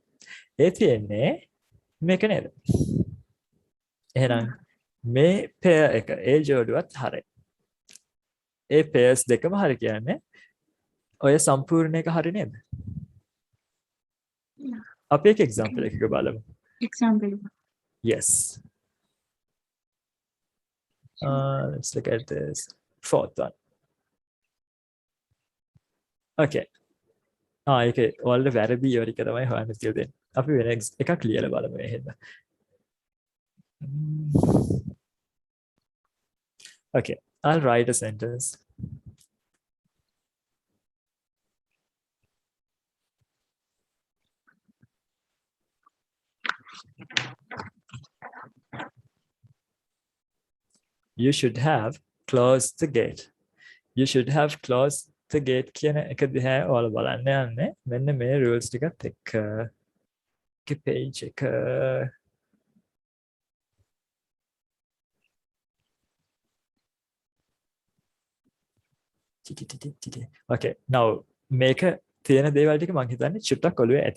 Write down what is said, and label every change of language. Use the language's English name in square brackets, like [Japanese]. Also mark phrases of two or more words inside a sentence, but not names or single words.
[Sinhala] ඒ තියෙන්නේ මේක නේද? එහෙනම් මේ pair එක ඒ ජෝඩුවත් හරි. ඒ pairs දෙකම හරි කියන්නේ ඔය සම්පූර්ණ එක හරි නේද? අපි එක example එකක බලමු. example [English] Yes. Let's look at this fourth one. Okay. [Sinhala] ඒකේ ඔයාලට වැරදි ඉවර එක තමයි හොයන්න කියලා දෙන්නේ. අපි වෙන එකක් ලියලා බලමු මේ හෙන්න. [English] Okay, I'll write a sentence. You should have closed the gate. You should have closed the gate [Sinhala] කියන එක දිහා ඔයාලා බලන්න යන්නේ. මෙන්න මේ rules ටිකත් එක්ක. page එක. [English] Okay, now [Sinhala] මේක තියෙන දේවල් ටික මම හිතන්නේ චුට්ටක් ඔළුවේ ඇති.